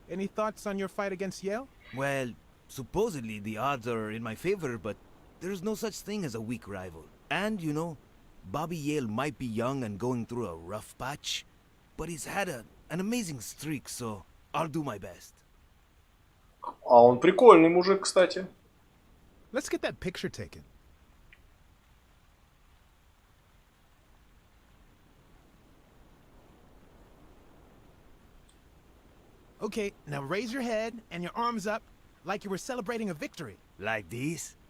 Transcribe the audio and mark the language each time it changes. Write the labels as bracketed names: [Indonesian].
[English] Any thoughts on your fight against Yale? Well, supposedly the odds are in my favor, but there's no such thing as a weak rival. And, you know, Bobby Yale might be young and going through a rough patch, but he's had an amazing streak, so I'll do my best. [Russian] А он прикольный мужик, кстати. [English] Let's get that picture taken. Okay, now raise your head and your arms up like you were celebrating a victory. Like this?